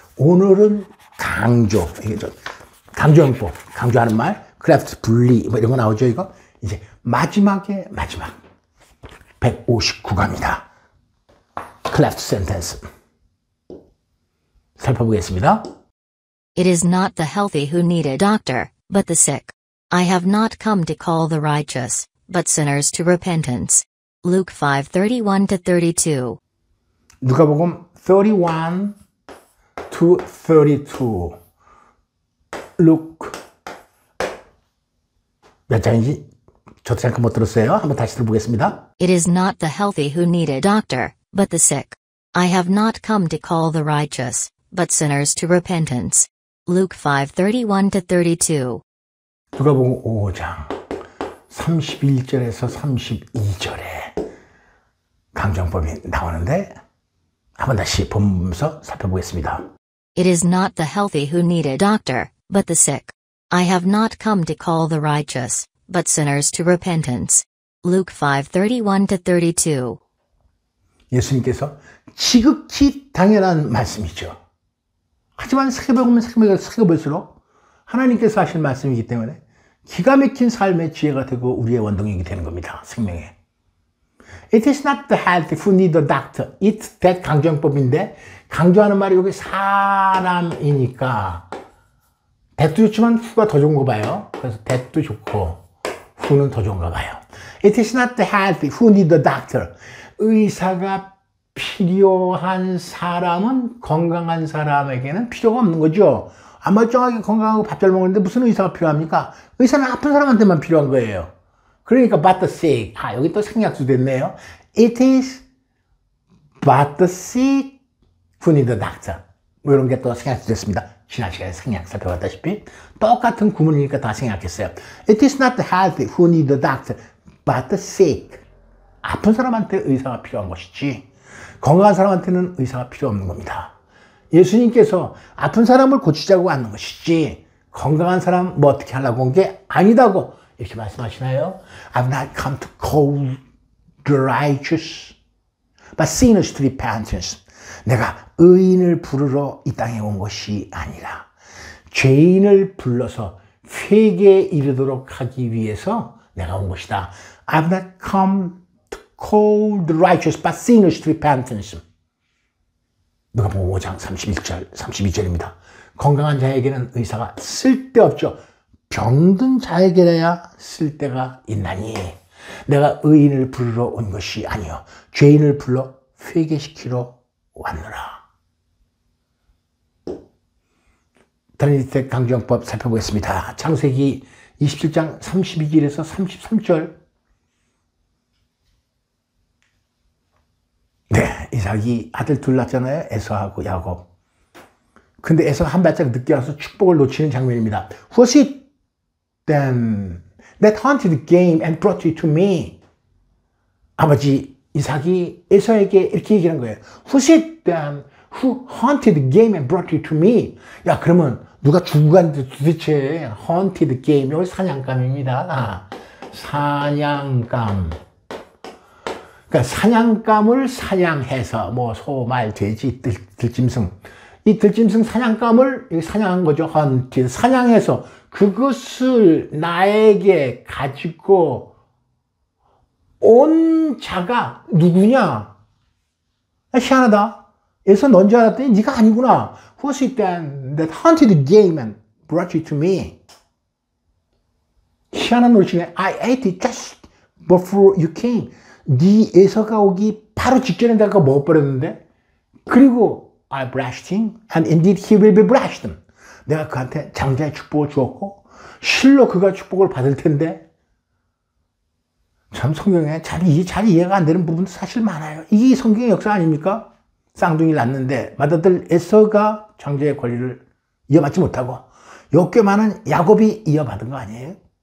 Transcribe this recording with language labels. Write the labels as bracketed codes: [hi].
[ko] 오늘은 강조, 강조용법, 강조하는 말, 크래프트 분리 뭐 이런 거 나오죠. 이거 이제 마지막에 마지막 159가입니다. 크래프트 센텐스 살펴보겠습니다. [en] It is not the healthy who need a doctor, but the sick. I have not come to call the righteous, but sinners to repentance. Luke 5:31-32. [ko] 누가복음 31 to 32. Luke 몇 장인지 저도 잠깐 못 들었어요. 한번 다시 들어보겠습니다. [en] It is not the healthy who need a doctor, but the sick. I have not come to call the righteous, but sinners to repentance. Luke 5:31-32. [ko] 누가복음 5장 31절에서 32절에 강조용법이 나오는데 한번 다시 보면서 살펴보겠습니다. [en] It is not the healthy who need a doctor, but the sick. I have not come to call the righteous, but sinners to repentance. Luke 5:31-32. [ko] 예수님께서 지극히 당연한 말씀이죠. 하지만 살펴보면 살펴볼수록 하나님께서 하신 말씀이기 때문에 기가 막힌 삶의 지혜가 되고 우리의 원동력이 되는 겁니다. 생명에. [en] It is not the healthy who need a doctor. It's that [ko] 강조용법인데 강조하는 말이 여기 사람이니까 that도 좋지만 who가 더 좋은가 봐요. 그래서 that도 좋고 who는 더 좋은가 봐요. [en] It is not the healthy who need a doctor. [ko] 의사가 필요한 사람은 건강한 사람에게는 필요가 없는 거죠. 안 멀쩡하게 건강하고 밥 잘 먹는데 무슨 의사가 필요합니까? 의사는 아픈 사람한테만 필요한 거예요. 그러니까 [en] but the sick. [ko] 여기 또 생략도 됐네요. [en] It is but the sick who need a doctor. [ko] 뭐 이런 게 또 생략도 됐습니다. 지난 시간에 생략 살펴봤다시피 똑같은 구문이니까 다 생략했어요. [en] It is not the healthy who need a doctor, but the sick. [ko] 아픈 사람한테 의사가 필요한 것이지 건강한 사람한테는 의사가 필요 없는 겁니다. 예수님께서 아픈 사람을 고치자고 하는 것이지 건강한 사람 뭐 어떻게 하려고 한 게 아니다고 이렇게 말씀하시나요? [en] I've not come to call the righteous, but sinners to repentance. [ko] 내가 의인을 부르러 이 땅에 온 것이 아니라 죄인을 불러서 회개에 이르도록 하기 위해서 내가 온 것이다. [en] I've not come to call the righteous, but sinners to repentance. [ko] 누가복음 5장 31절, 32절입니다. 건강한 자에게는 의사가 쓸데없죠. 병든 자에게야 쓸데가 있나니 내가 의인을 부르러 온 것이 아니요 죄인을 불러 회개시키러 왔노라. 다니엘의 강조용법 살펴보겠습니다. 창세기 27장 32절에서 33절. 네, 이삭이 아들 둘 낳잖아요. 에서하고 야곱. 근데 에서가 한 발짝 늦게 와서 축복을 놓치는 장면입니다. [en] Was it then that hunted the game and brought you to me? [ko] 아버지 이삭이 에서에게 이렇게 얘기하는 거예요. [en] Who is that who hunted the game and brought it to me? [ko] 야, 그러면 누가 죽고 갔는데 도대체 [en] hunted game, [ko] 여기 사냥감입니다. 사냥감. 그러니까 사냥감을 사냥해서 뭐 소, 말, 돼지, 들짐승. 이 들짐승 사냥감을 사냥한 거죠. 헌티드. 사냥해서 그것을 나에게 가지고 온 자가 누구냐? 희한하다. 에서 넌 줄 알았더니 네가 아니구나. [en] Who was it then that hunted the game and brought you to me? [ko] 희한한 노릇이네. [en] I ate it just before you came. [ko] 네 에서가 오기 바로 직전에 내가 먹어버렸는데, 그리고 [en] I blessed him and indeed he will be blessed. [ko] 내가 그한테 장자의 축복을 주었고 실로 그가 축복을 받을 텐데. 참 성경에 잘 이해가 안 되는 부분도 사실 많아요. 이게 성경의 역사 아닙니까? 쌍둥이를 낳는데 맏아들 에서가 장자의 권리를 이어받지 못하고 꽤 많은 야곱이 이어받은 거 아니에요?